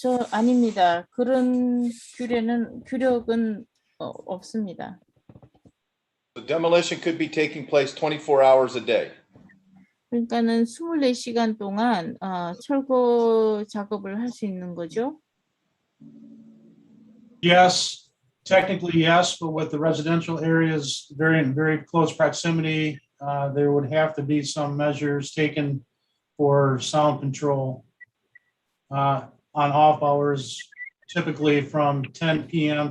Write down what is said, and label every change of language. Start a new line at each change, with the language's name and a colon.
Korean: 아닙니다. 그런 규력은 없습니다.
English: The demolition could be taking place 24 hours a day.
Korean: 그러니까는 24시간 동안 철거 작업을 할 수 있는 거죠.
English: Yes, technically yes, but with the residential areas very in very close proximity, there would have to be some measures taken for sound control on off hours, typically from 10 p.m.